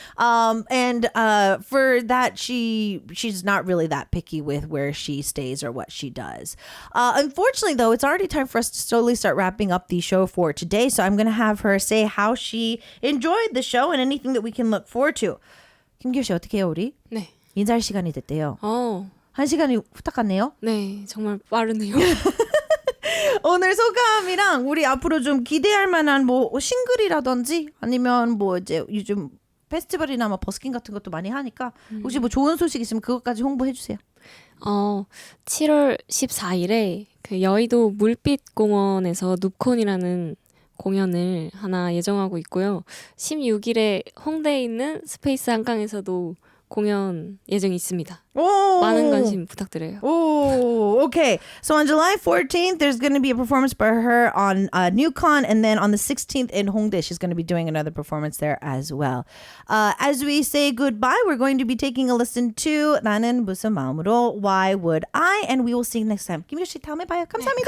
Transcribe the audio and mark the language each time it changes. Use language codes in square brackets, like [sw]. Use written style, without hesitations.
[en] And for that, she's not really that picky with where she stays or what she does. Unfortunately, though, it's already time for us to slowly start wrapping up the show for today. So I'm going to have her say how she enjoyed the show and anything that we can look forward to. [ko] 김규 씨 어떻게 해요, 우리? 네. 인사할 시간이 됐대요. 1시간이 후딱 갔네요. 네, 정말 빠르네요. 오늘 소감이랑 우리 앞으로 좀 기대할 만한 뭐 싱글이라든지 아니면 뭐 이제 요즘 페스티벌이나 뭐 버스킹 같은 것도 많이 하니까 혹시 뭐 좋은 소식 있으면 그것까지 홍보해 주세요. 7월 14일에 그 여의도 물빛공원에서 눕콘이라는 공연을 하나 예정하고 있고요. 16일에 홍대에 있는 스페이스 한강에서도 공연 예정이 있습니다. 많은 관심 부탁드려요. [en] Okay. So on July 14th, there's going to be a performance by her on NewCon, and then on the 16th in Hongdae, she's going to be doing another performance there as well. As we say goodbye, we're going to be taking a listen to 나는 무슨 마음으로 Why Would I? And we will see you next time. [ko] 김효 씨 다음에 봐요. 감사합니다.